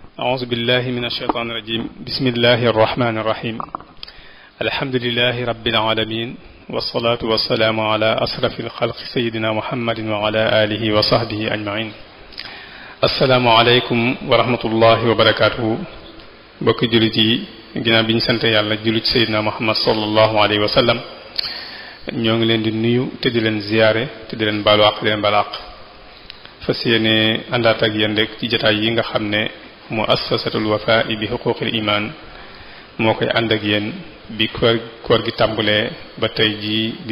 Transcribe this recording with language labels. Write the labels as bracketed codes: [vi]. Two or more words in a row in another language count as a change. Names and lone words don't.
[ar] أعوذ بالله من الشيطان الرجيم بسم الله الرحمن الرحيم الحمد لله رب العالمين والصلاة والسلام على أشرف الخلق سيدنا محمد وعلى آله وصحبه أجمعين السلام عليكم ورحمة الله وبركاته [wo] bokk jullit yi ginnaaw bi ñu sant yàlla jullit Seydina Muhammad [ar] صلى الله عليه وسلم [wo] ñoo ngi leen di nuyu te di leen ziyaare te di leen baalu àq di leen balaq fas yéene àndaat ak yéen rek ci jotaay yi nga xam ne muassasatul Wafa bi huquqil iman moo koy ànd ak yéen bi koor gi tàmbulee ba tey jii di